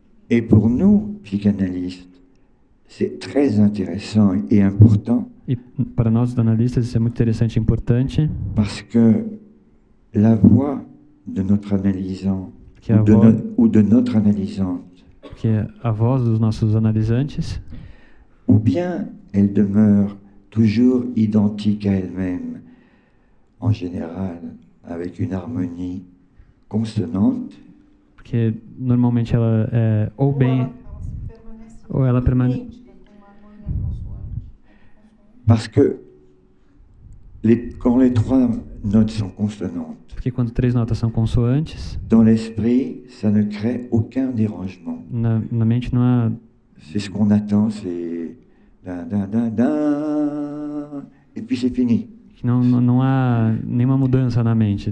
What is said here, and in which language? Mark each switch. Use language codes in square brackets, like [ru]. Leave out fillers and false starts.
[fr] Et pour nous, psychanalystes, c'est très intéressant et important [pt] E para nós, os analistas, isso é muito interessante e importante, [fr] parce que la voix de notre analysant [pt] que é a [fr] ou de, [pt] voz, [fr] ou de notre analysante, [pt] que é a voz dos nossos analisantes, [fr] ou bien elle demeure toujours identique à elle-même, en général avec une harmonie consonante, [pt] porque normalmente ela é ou bem, ou ela permanece. [fr] parce que quand les trois notes sont consonantes, [pt] Porque quando 3 notas são consoantes, [fr] dans l'esprit, ça ne crée aucun dérangement. [pt] na mente não há. [fr] C'est ce qu'on attend, c'est da da da da, et puis c'est fini. [pt] Que não há nenhuma mudança na mente.